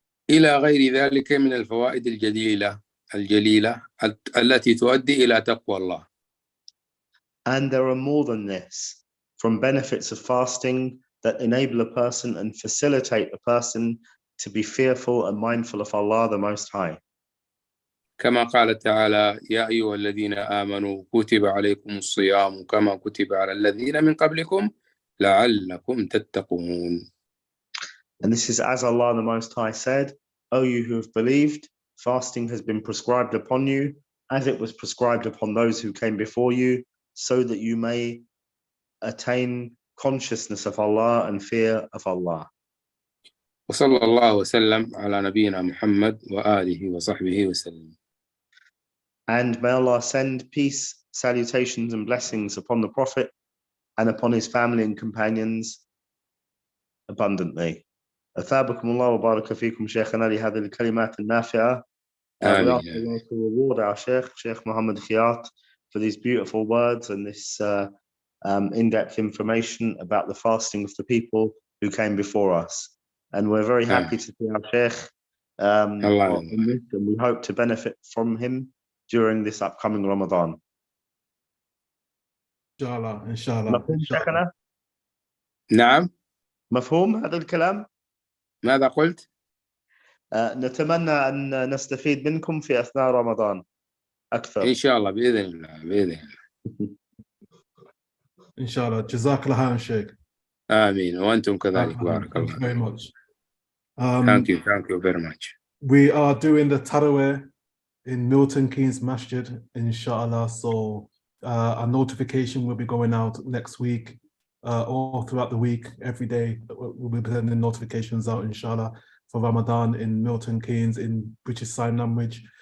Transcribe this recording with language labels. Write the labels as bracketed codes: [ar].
[ar] إلى غير ذلك من الفوائد الجليلة التي تؤدي إلى تقوى الله. [en] And there are more than this, from benefits of fasting that enable a person and facilitate a person to be fearful and mindful of Allah the Most High. [ar] كما قال تعالى يا أيها الذين آمنوا كتب عليكم الصيام كما كتب على الذين من قبلكم لعلكم تتقون. [en] And this is as Allah the Most High said, O you who have believed, fasting has been prescribed upon you as it was prescribed upon those who came before you, so that you may attain consciousness of Allah and fear of Allah. [ar] وصلى الله وسلم على نبينا محمد وآله وصحبه وسلم. [en] And may Allah send peace, salutations and blessings upon the Prophet and upon his family and companions abundantly. [ar] أثابكم الله وبارك فيكم شيخنا لهذه الكلمات النافعة. [en] We ask Allah to reward our Sheikh Muhammad Khiyat, for these beautiful words and this in-depth information about the fasting of the people who came before us. And we're very happy to see our Sheikh on this, and we hope to benefit from him during this upcoming Ramadan. [ar] Inshallah, inshallah. مفهوم شيخنا؟ نعم. مفهوم هذا الكلام؟ ماذا قلت؟ نتمنى أن نستفيد منكم في أثناء رمضان أكثر. إن شاء الله بإذن الله بإذن الله. إن شاء الله. جزاك الله خير شيخ. آمين وأنتم كذلك بارك الله. [en] Thank you very much. Thank you very much. We are doing the Taraweeh in Milton Keynes Masjid, inshallah. So a notification will be going out next week, all throughout the week, every day. We'll be sending notifications out, inshallah, for Ramadan in Milton Keynes in British Sign Language.